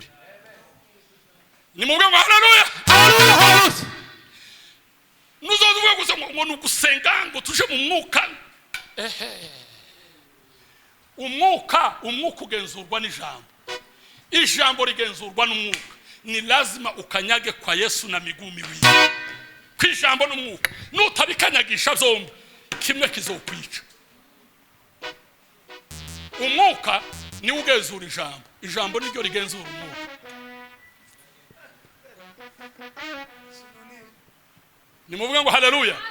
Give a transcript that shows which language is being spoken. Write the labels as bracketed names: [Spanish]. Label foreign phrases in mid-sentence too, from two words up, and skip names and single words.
[Rundi] Nimuvuge ngo haleluya. Hallelujah. Nuzovuga gusa ngo nugusenga ngo tuje mu mwuka. Umwuka ugenzurwa n'ijambo. Ijambo rigenzurwa n'umwuka. [Swahili] Ni lazima ukanyage kwa Yesu na miguu miwili. [Rundi] Kwijambo n'umwuka. Nutabikanyagisha zombi, kimwe kizokwica. Umwuka ni ugenzura ijambo. Ijambo niryo rigenzura umwuka. Nimuvuge ngo haleluya.